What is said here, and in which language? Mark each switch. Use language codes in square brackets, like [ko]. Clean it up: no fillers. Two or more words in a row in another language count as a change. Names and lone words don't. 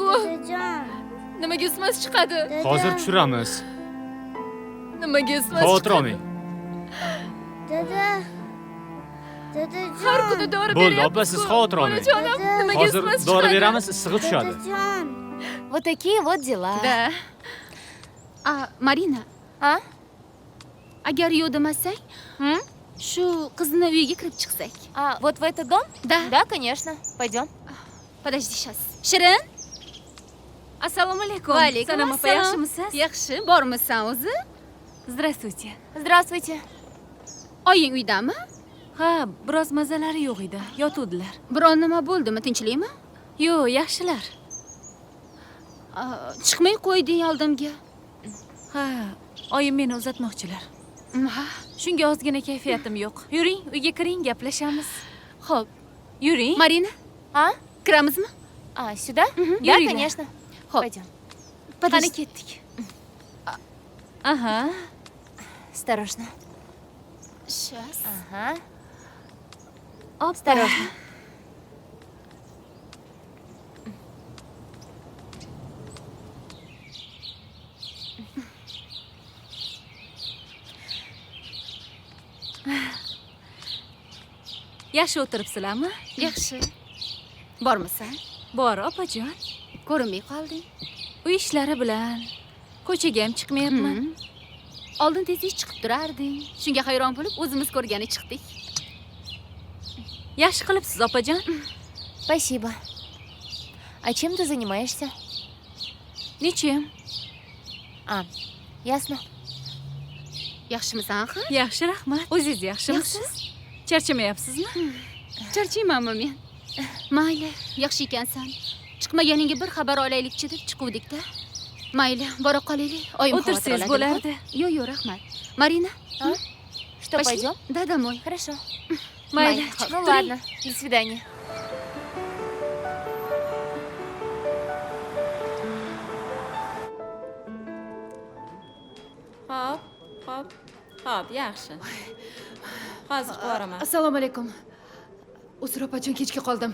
[uz] Dadajon. Nimaga ismas chiqadi? Dada. Hozir tushiramiz. Nimaga ismas Xavotir olmang. Dada. Dadajon. Har kuni dori Bo'ldi, beryapsiz-ku. opa, siz xavotir olmang. Bolajonim, Dada. nimaga Hozir ismas chiqadi? dori beramiz, issig'i tushadi. Dadajon. [ru] Вот такие вот дела. [uz] Da. Marina, [ru] А? [uz] agar yo'q demasang, shu qizni uyiga kirib chiqsak. [ru] А, вот в этот дом? Да. Да, конечно. Пойдем. Подожди сейчас. [uz] Shirin? Assalomu alaykum. Va alaykum Salom opa, assalom. yaxshimisiz? Yaxshi, bormisan o'zi? [ru] Здравствуйте. Здравствуйте. [uz] Oying uydami? Ha, biroz mazalari yo'q edi. Yotuvdilar. Biron nima bo'ldimi? Tinchlikmi? Yo'q, yaxshilar. Chiqmay qo'yding oldimga. Ha, oyim meni uzatmoqchilar. Ha, Shunga ozgina kayfiyatim yo'q. Yuring, uyga kiring, gaplashamiz. xo'p. Yuring. Marina, [ru] А? [uz] kiramizmi? [ru] А, сюда? Да, [uz] Yuringlar. [ru] конечно. [uz] Xo'p. [ru] Пойдем. [uz] Qani Qani ketdik. [ru] Ага. Осторожно. Сейчас. Ага. Осторожно. [uz] Yaxshi o'tiribsizlarmi? Yaxshi. Bormisan? Bor, opajon. Ko'rinmay qolding. Uy ishlari bilan ko'chaga ham chiqmayapman. Oldin tezlik chiqib turarding. Shunga hayron bo'lib o'zimiz ko'rgani chiqdik. Yaxshi qilibsiz, opajon. [ru] Спасибо. А чем ты занимаешься? Ничем. А, ясно. [uz] Yaxshimisan, ha? Yaxshi, rahmat. O'zingiz yaxshimisiz? Charchamayapsizmi? Charchaymanmi men? Mayli, yaxshi ekansan. Chiqmaganingga bir xabar olaylikchi deb chiquvdik-da. Mayli, bora qolaylik. Oyim O'tirsangiz bo'lardi. Yo'q, rahmat. Marina, [ru] А? Что, pошли? пойдем? Да, домой. Хорошо. [uz] Mayli, [ru] Ну [uz] chiqib turing. [ru] ладно, до свидания. [uz] Hop, yaxshi. Hozir boraman. Assalomu alaykum. Uzr opajon, kechga qoldim.